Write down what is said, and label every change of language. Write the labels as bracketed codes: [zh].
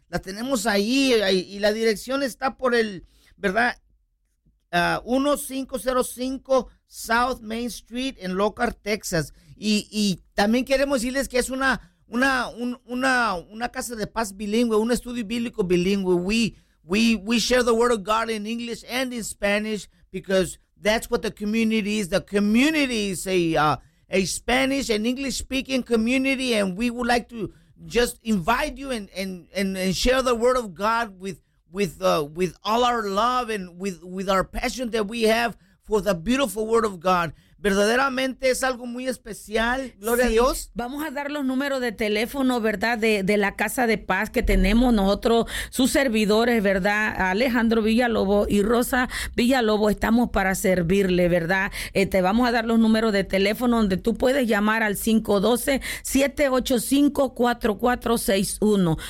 [es] La tenemos ahí y la dirección está por el, ¿verdad? 1505 South Main Street en Lockhart, Texas. Y también queremos decirles que es una casa de paz bilingüe, un estudio bíblico bilingüe. [en] We share the word of God in English and in Spanish because that's what the community is. The community is a Spanish and English speaking community, and we would like to just invite you and share the word of God with all our love and with our passion that we have for the beautiful word of God. [es] Verdaderamente es algo muy especial, gloria, sí, a Dios. Vamos a dar los números de teléfono, ¿verdad? De la Casa de Paz que tenemos nosotros, sus servidores, ¿verdad? Alejandro Villalobos y Rosa Villalobos, estamos para servirle, ¿verdad? Te vamos a dar los números de teléfono donde tú puedes llamar al 512-785-4461.